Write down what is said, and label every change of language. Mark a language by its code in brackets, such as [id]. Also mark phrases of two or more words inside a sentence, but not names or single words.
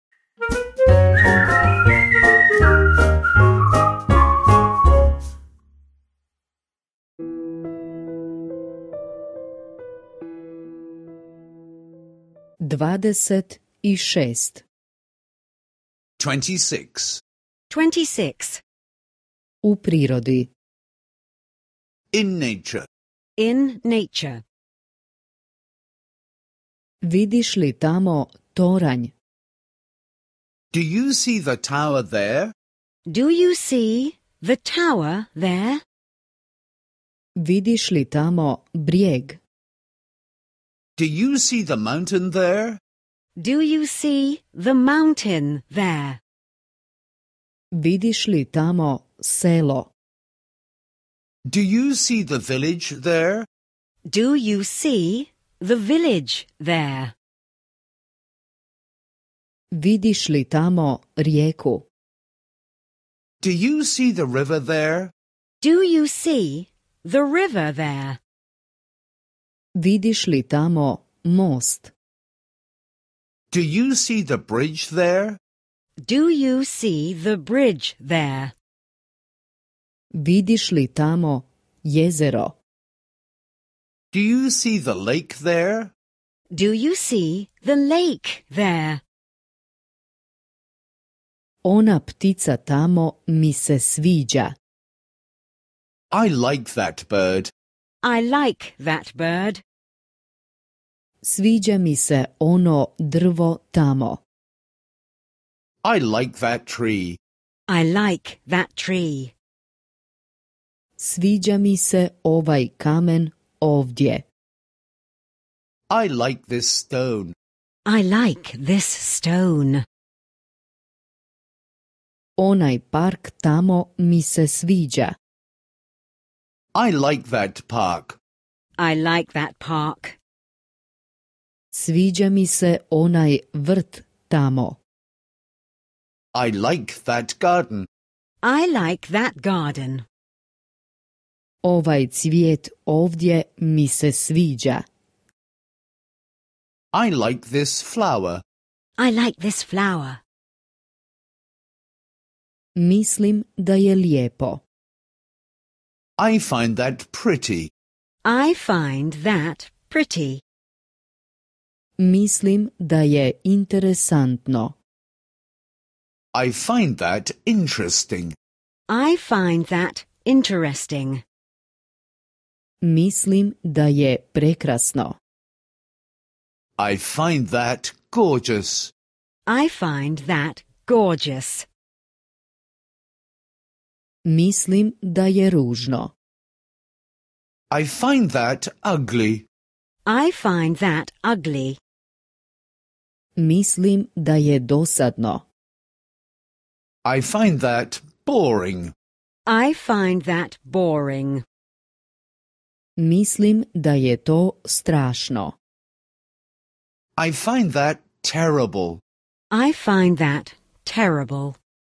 [hr] Dvadeset i šest. 26. 26. U prirodi. [en] In nature. In nature. [hr] Vidiš li tamo toranj? [en] Do you see the tower there? Do you see the tower there? [hr] Vidiš li tamo brijeg? [en] Do you see the mountain there? Do you see the mountain there? [hr] Vidiš li tamo selo? [en] Do you see the village there? Do you see the village there? [hr] Vidiš li tamo rijeku? [en] Do you see the river there? Do you see the river there? [hr] Vidiš li tamo most? [en] Do you see the bridge there? Do you see the bridge there? [hr] Vidiš li tamo jezero? [en] Do you see the lake there? Do you see the lake there? [hr] Ona ptica tamo mi se sviđa. [en] I like that bird. I like that bird. [hr] Sviđa mi se ono drvo tamo. [en] I like that tree. I like that tree. [hr] Sviđa mi se ovaj kamen ovdje. [en] I like this stone. I like this stone. [hr] Onaj park tamo mi se sviđa. [en] I like that park. I like that park. [hr] Sviđa mi se onaj vrt tamo. [en] I like that garden. I like that garden. [hr] Ovaj cvijet ovdje mi se sviđa. [en] I like this flower. I like this flower. [hr] Mislim da je lijepo. [en] I find that pretty. I find that pretty. [hr] Mislim da je interesantno. [en] I find that interesting. I find that interesting. [hr] Mislim da je prekrasno. [en] I find that gorgeous. I find that gorgeous. [hr] Mislim da je ružno. [en] I find that ugly. I find that ugly. [hr] Mislim da je dosadno. [en] I find that boring. I find that boring. [hr] Mislim da je to strašno. [en] I find that terrible. I find that terrible.